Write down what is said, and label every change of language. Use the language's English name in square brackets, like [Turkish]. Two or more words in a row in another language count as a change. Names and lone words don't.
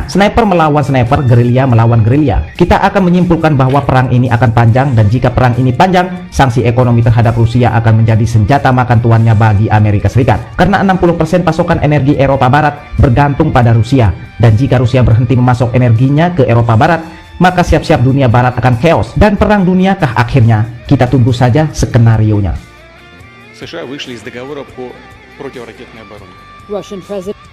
[Indonesian] Sniper melawan sniper, gerilya melawan gerilya. Kita akan menyimpulkan bahwa perang ini akan panjang, dan jika perang ini panjang, sanksi ekonomi terhadap Rusia akan menjadi senjata makan tuannya bagi Amerika Serikat. Karena 60% pasokan energi Eropa Barat bergantung pada Rusia. Dan jika Rusia berhenti memasok energinya ke Eropa Barat, maka siap-siap dunia barat akan chaos. Dan perang dunia kah akhirnya? Kita tunggu saja skenarionya. [Russian] США вышли из договора по противоракетной обороне. [English] Russian President